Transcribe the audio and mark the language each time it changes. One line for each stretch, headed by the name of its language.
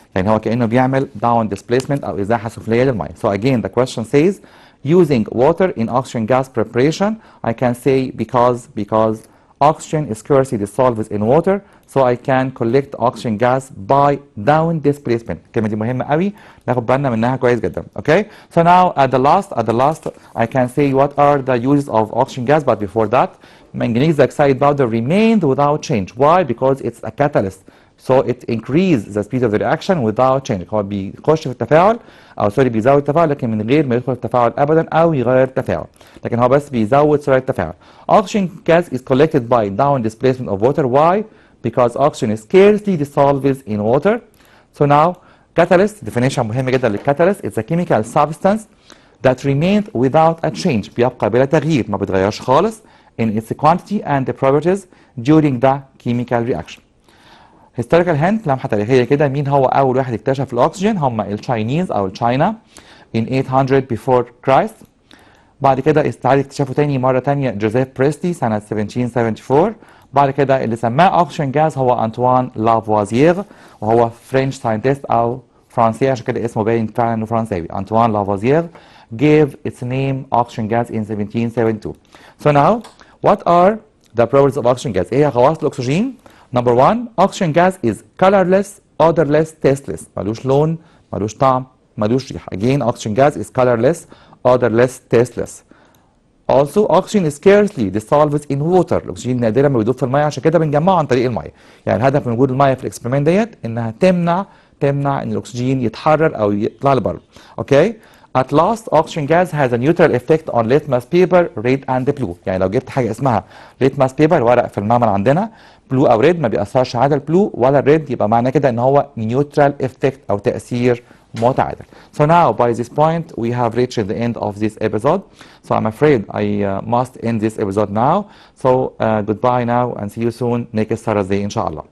Arabic: يعني هو كأنه بيعمل
English: down displacement
Arabic: أو إزاحة سفلية للمية.
English: So again the question says using water in oxygen gas preparation. I can say because oxygen is scarcely dissolved in water, so I can collect oxygen gas by down displacement.
Arabic: الكلمة دي مهمة قوي ناخد بالنا منها كويس جدا.
English: Okay? So now at the last I can say what are the uses of oxygen gas, but before that manganese oxide powder remained without change. Why? Because it's a catalyst. So it increases the speed of the reaction without change.
Arabic: هو بيخش في التفاعل او سوري بيزود التفاعل لكن من غير ما يدخل في التفاعل ابدا او يغير التفاعل، لكن هو بس بيزود سرعه التفاعل.
English: Oxygen gas is collected by down displacement of water. Why? Because oxygen is scarcely dissolves in water. So now catalyst definition
Arabic: مهم جدا للكاتاليست.
English: It's a chemical substance that remains without a change.
Arabic: بيبقى بلا تغيير، ما بيتغيرش خالص
English: in its quantity and the properties during the chemical reaction. historical hint
Arabic: لمحة تاريخية كده، مين هو أول واحد اكتشف الأكسجين؟ هم التشاينيز أو التشاينا
English: in 800 before Christ.
Arabic: بعد كده استعاد اكتشافه تاني مرة تانية جوزيف بريستي سنة 1774. بعد كده اللي سماه أكسجين جاز هو أنطوان لافوازيير، وهو فرنش ساينتست أو فرنسي عشان كده اسمه باين فعلا إنه فرنساوي.
English: Antoine Lavoisier gave its name oxygen gas in 1772. So now what are the properties of oxygen gas؟
Arabic: إيه هي خواص الأكسجين؟
English: Number one, oxygen gas is colorless, odorless, tasteless.
Arabic: ملوش لون، ملوش طعم، ملوش ريحة.
English: Again, oxygen gas is colorless, odorless, tasteless. Also, oxygen is scarcely dissolved in water.
Arabic: الأكسجين نادرا ما بيدوب في المية، عشان كده بنجمعه عن طريق المية. يعني الهدف من وجود المية في الاكسبيرمنت ديت إنها تمنع إن الأكسجين يتحرر أو يطلع لبره.
English: Okay? At last, oxygen gas has a neutral effect on litmus paper, red and blue.
Arabic: يعني لو جبت حاجة اسمها litmus paper ورق في المعمل عندنا بلو او ريد ما بيأثرش على البلو ولا الريد، يبقى معناه كده ان هو نيوترال افكت او تأثير متعادل.
English: So now by this point we have reached the end of this episode. So I'm afraid I must end this episode now. So goodbye now and see you soon next Thursday
Arabic: ان شاء الله.